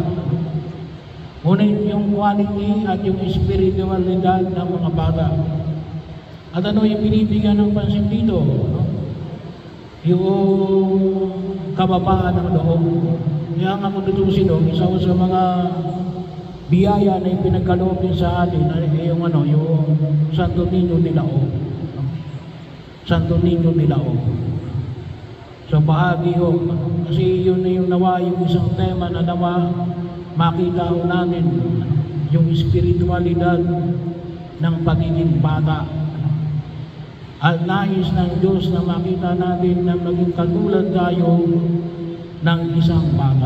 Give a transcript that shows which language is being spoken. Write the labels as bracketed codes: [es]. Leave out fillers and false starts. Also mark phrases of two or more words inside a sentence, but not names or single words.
[tl] Ngunit yung quality at yung spiritualidad ng mga bata. At ano yung binibigyan ng pansin dito? Yung kababaan ng loob. Kaya nga kung tutusin, isa sa mga biyaya na yung pinagkaloob din sa atin ay yung Santo Niño de la O. Santo Niño de la O. So bahagi kasi yun na yung nawa, yung isang tema na nawa makita natin yung spiritualidad ng pagiging bata. At nais ng Diyos na makita natin na maging katulad tayo ng isang bata.